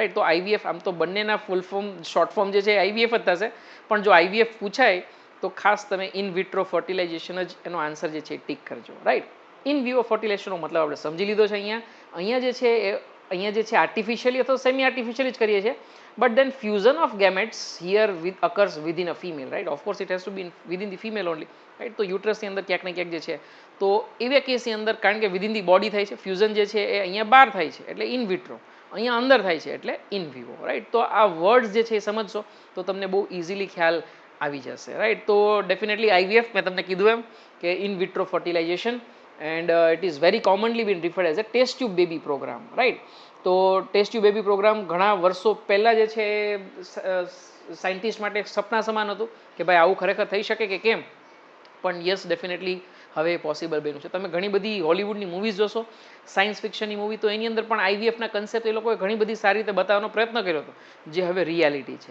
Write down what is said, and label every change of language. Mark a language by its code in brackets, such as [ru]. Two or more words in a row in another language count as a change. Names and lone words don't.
[gu] તો આઈવીએફ આમ તો બંનેના [en] full form short form [gu] જે છે આઈવીએફ જ થશે, પણ જો આઈવીએફ પૂછાય તો ખાસ તમે [en] in vitro fertilization [gu] જ એનો આન્સર જે છે ટીક કરજો, રાઈટ. [en] in vivo fertilization [gu] મતલબ આપણે સમજી લીધો છે. અહીંયા જે છે અહીંયા જે છે આર્ટિફિશિયલી અથવા [en] semi artificially [gu] જ કરીએ છીએ, [en] but then fusion of gametes here occurs within a female, right? Of course it has to be within the female only, right? [gu] તો યુટ્રસ ની અંદર ક્યાંક ને ક્યાંક જે છે તો એવા કેસની અંદર કારણ કે [en] within the body [gu] થાય છે, ફ્યુઝન જે છે એ અહીંયા બહાર થાય છે એટલે [en] in vitro, [gu] અહીંયા અંદર થાય છે એટલે [en] in vivo, [gu] રાઈટ. તો આ વર્ડ્સ જે છે એ સમજશો તો તમને બહુ ઇઝીલી ખ્યાલ આવી જશે, રાઈટ. તો ડેફિનેટલી આઈવીએફ મેં તમને કીધું એમ કે [en] in vitro fertilization and it is very commonly been referred as a test tube baby program, right. [gu] તો [en] test tube baby program [gu] ઘણા વર્ષો પહેલાં જે છે સાયન્ટિસ્ટ માટે સપના સમાન હતું કે ભાઈ આવું ખરેખર થઈ શકે કે કેમ, પણ [en] yes definitely [gu] હવે પોસિબલ બન્યું છે. તમે ઘણી બધી હોલિવૂડની મૂવીઝ જોશો, [en] science fiction [gu] મૂવી, તો એની અંદર પણ આઈવીએફના કન્સેપ્ટ એ લોકોએ ઘણી બધી સારી રીતે બતાવવાનો પ્રયત્ન કર્યો હતો, જે હવે રિયાલિટી છે.